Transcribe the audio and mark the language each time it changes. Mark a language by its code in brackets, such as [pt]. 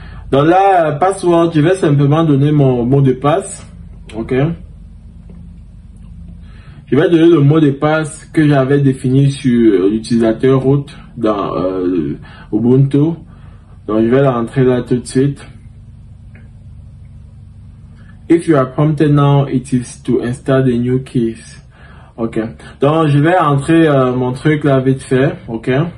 [fr] Donc là, password, je vais simplement donner mon mot de passe. Ok, je vais donner le mot de passe que j'avais défini sur l'utilisateur root dans Ubuntu. Donc je vais l'entrer là tout de suite. [en] If you are prompted now, it is to install the new keys. [fr] Ok. Donc je vais entrer mon truc là vite fait. Ok.